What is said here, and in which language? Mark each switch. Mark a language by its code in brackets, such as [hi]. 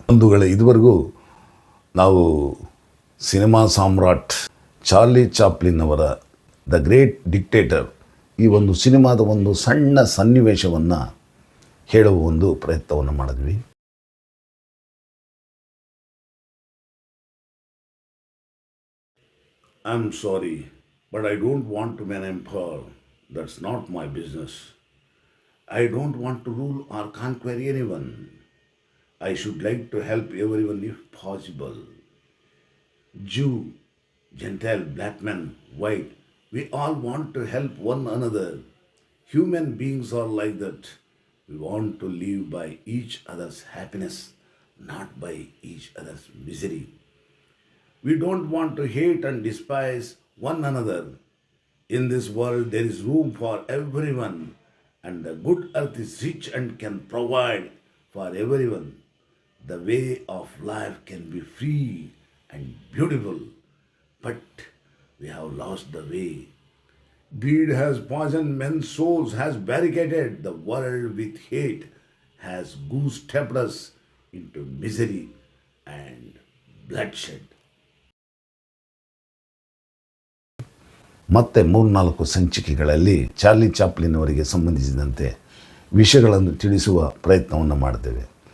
[kn] ಬಂಧುಗಳೇ, ಇದುವರೆಗೂ ನಾವು ಸಿನಿಮಾ ಸಾಮ್ರಾಟ್ ಚಾರ್ಲಿ ಚಾಪ್ಲಿನ್ ಅವರ ದ ಗ್ರೇಟ್ ಡಿಕ್ಟೇಟರ್ ಈ ಒಂದು ಸಿನಿಮಾದ ಒಂದು ಸಣ್ಣ ಸನ್ನಿವೇಶವನ್ನು ಹೇಳುವ ಒಂದು ಪ್ರಯತ್ನವನ್ನು ಮಾಡಿದ್ವಿ. [en] I am sorry, but I don't want to be an emperor. That's not my business. I don't want to rule or conquer anyone. I should like to help everyone if possible. Jew, Gentile, black man, white, we all want to help one another. Human beings are like that. We want to live by each other's happiness, not by each other's misery. We don't want to hate and despise one another. In this world there is room for everyone. And the good earth is rich and can provide for everyone. The way of life can be free and beautiful, but we have lost the way. Greed has poisoned men's souls, has barricaded the world with hate, has goose-stepped us into misery and bloodshed. [kn] ಮತ್ತೆ 3-4 ಸಂಚಿಕೆಗಳಲ್ಲಿ Charlie Chaplin ಅವರಿಗೆ ಸಂಬಂಧಿಸಿದಂತೆ ವಿಷಯಗಳನ್ನು ತಿಳಿಸುವ ಪ್ರಯತ್ನವನ್ನು ಮಾಡ್ತೇವೆ.